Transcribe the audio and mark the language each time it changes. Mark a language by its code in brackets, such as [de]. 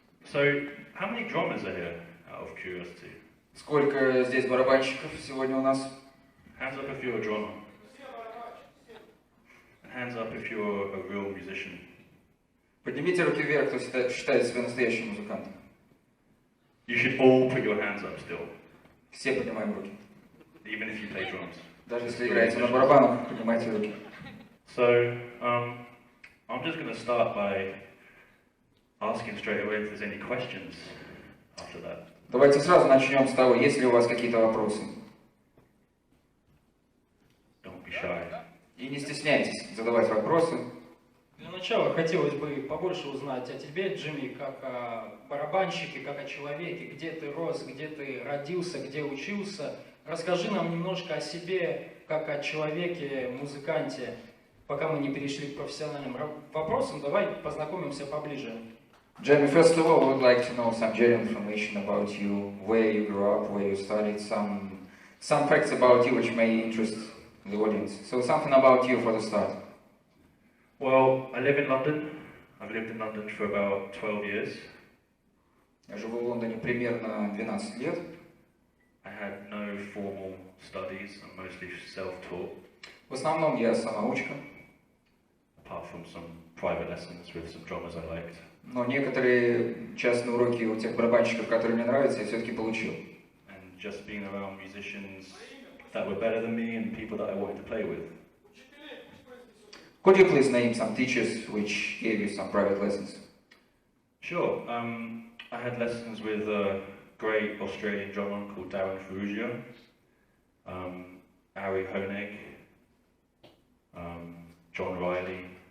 [en] So, how many drummers are here, out of curiosity? [ru] Сколько здесь барабанщиков сегодня у нас? [en] Hands up if you're a drummer. And hands up if you're a real musician. [ru] Поднимите руки вверх, кто считает себя настоящим музыкантом. [en] You should all put your hands up still, [ru] Все поднимаем руки. [en] even if you play drums. [ru] Даже если играете на барабанах, поднимайте руки. [en] So, I'm just going to start by asking straight away if there's any questions after that. [ru] Давайте сразу начнем с того, есть ли у вас какие-то вопросы. [en] Don't be shy. [ru] И не стесняйтесь задавать вопросы. Для начала хотелось бы побольше узнать о тебе, Джимми, как о барабанщике, как о человеке, где ты рос, где ты родился, где учился. Расскажи нам немножко о себе, как о человеке, музыканте. Пока мы не перешли к профессиональным вопросам, давай познакомимся поближе. [en] Jamie, first of all, I would like to know some general information about you, where you grew up, where you studied, some facts about you which may interest the audience. So something about you for the start. Well, I live in London. I've lived in London for about 12 years. [ru] Я живу в Лондоне примерно 12 лет. [en] I had no formal studies. I'm mostly self-taught, [ru] В основном я самоучка, [en] apart from some private lessons with some drummers I liked. [ru] но некоторые частные уроки у тех барабанщиков, которые мне нравятся, я все-таки получил. [en] And just being around musicians that were better than me and people that I wanted to play with. Could you please name some teachers which gave you some private lessons? Sure. I had lessons with a great Australian drummer called Darren Ferrugia, Ari Honig, John Riley.